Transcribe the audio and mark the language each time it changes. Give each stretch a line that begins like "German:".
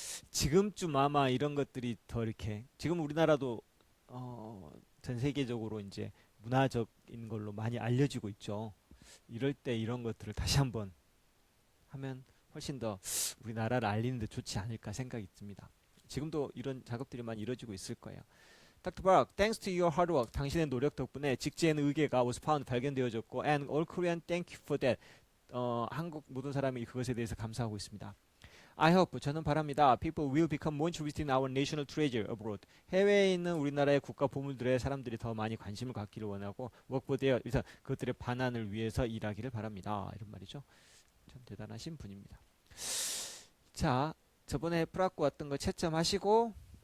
Korean: 지금쯤 아마 이런 것들이 더 이렇게 지금 우리나라도 전 세계적으로 이제 문화적인 걸로 많이 알려지고 있죠. 이럴 때 이런 것들을 다시 한번 하면 훨씬 더 우리나라를 알리는 데 좋지 않을까 생각이 듭니다. 지금도 이런 작업들이 많이 이루어지고 있을 거예요.
English: Dr. Park, thanks to your hard work,
Korean: 당신의 노력 덕분에 직지에는 의계가
English: was found
Korean: 발견되어졌고,
English: and all Korean thank you for that.
Korean: 한국 모든 사람이 그것에 대해서 감사하고 있습니다.
English: I hope
Korean: 저는 바랍니다.
English: People will become more interested in our national treasure abroad.
Korean: 해외에 있는 우리나라의 국가 보물들에 사람들이 더 많이 관심을 갖기를 원하고
English: work for their
Korean: 그래서 그것들의 반환을 위해서 일하기를 바랍니다. 이런 말이죠. 참 대단하신 분입니다. 자, 저번에 풀갖고 왔던 거 채점하시고